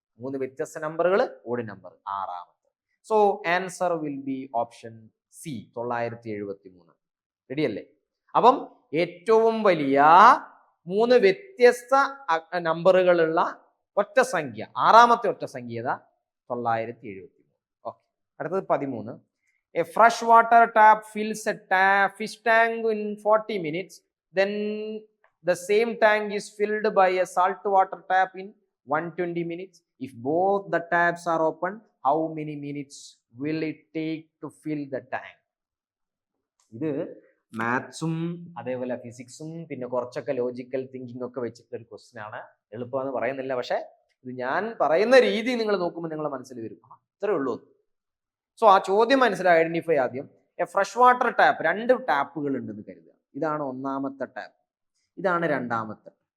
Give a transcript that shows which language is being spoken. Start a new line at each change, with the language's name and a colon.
Malayalam: 3 വ്യത്യസ്ത നമ്പറുകൾ, odd number. ആറാമത്തെ.
English: so answer will be option C,
Malayalam: 973. Ready അല്ലേ? അപ്പം ഏറ്റവും വലിയ 3 വ്യത്യസ്ത നമ്പറുകളുള്ള ഒറ്റ സംഖ്യ, ആറാമത്തെ ഒറ്റ സംഖ്യ 973. ഓക്കെ. അടുത്തത് 13.
English: A fresh water tap fills a fish tank in 40 minutes. Then the same tank is filled by a salt water tap in 120 minutes. If both the taps are open, how many minutes will it take to fill the tank?
Malayalam: ഇത് മാത്സും അതേപോലെ ഫിസിക്സും പിന്നെ കുറച്ചൊക്കെ logical thinking ഒക്കെ വെച്ചിട്ടുള്ള ഒരു question ആണ്. എളുപ്പമെന്ന് പറയുന്നില്ല, പക്ഷെ ഇത് ഞാൻ പറയുന്ന രീതി നിങ്ങൾ നോക്കുമ്പോൾ നിങ്ങളുടെ മനസ്സിൽ വരും, അത്രേ ഉള്ളൂ. സോ ആ ചോദ്യം മനസ്സിലായി. ഐഡന്റിഫൈ ആദ്യം. എ ഫ്രഷ് വാട്ടർ ടാപ്പ്, 2 ടാപ്പുകൾ ഉണ്ടെന്ന് കരുതുക. ഇതാണ് ഒന്നാമത്തെ ടാപ്പ്, ഇതാണ് രണ്ടാമത്തെ.